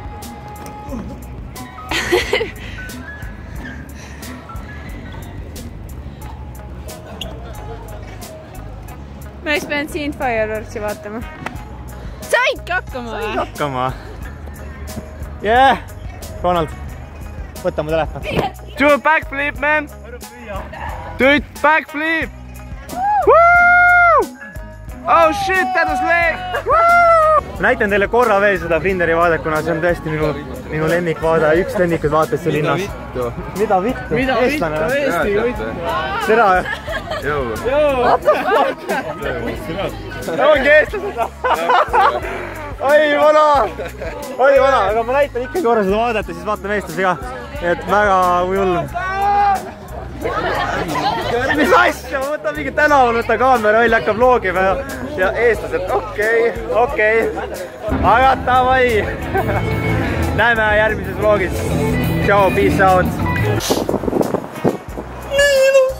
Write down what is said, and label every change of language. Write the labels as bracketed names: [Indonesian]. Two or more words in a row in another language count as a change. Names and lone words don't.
[Estonian] Ma oleks pidanud siin Fireworksi vaatama. Saidki hakkama või? Said hakkama. Yeah! Ronald, võta mu telefon. [English] Do a backflip, man! Do it, backflip! Oh shit, that was leg! [Estonian] Näitan teile korra veel seda Frinderi vaadet, kuna see on tõesti minu lemmikvaade. Üks lemmikud vaates see linnas. Mida vittu? Mida vittu? Eesti vittu! Seda! Joo! [English] What the fuck? [Estonian] Ongi eestlased! Oi vana! Oi vana! Aga ma näitan ikkagi korra seda vaadet ja siis vaatame eestlasega. Et väga hull. Mis asja? Ma võtan mingi tänaval, võtan kaamera välja, hakkab vlogima ja eestlased, okei. Aga davai! Näeme järgmises vlogis. [English] Ciao, peace out!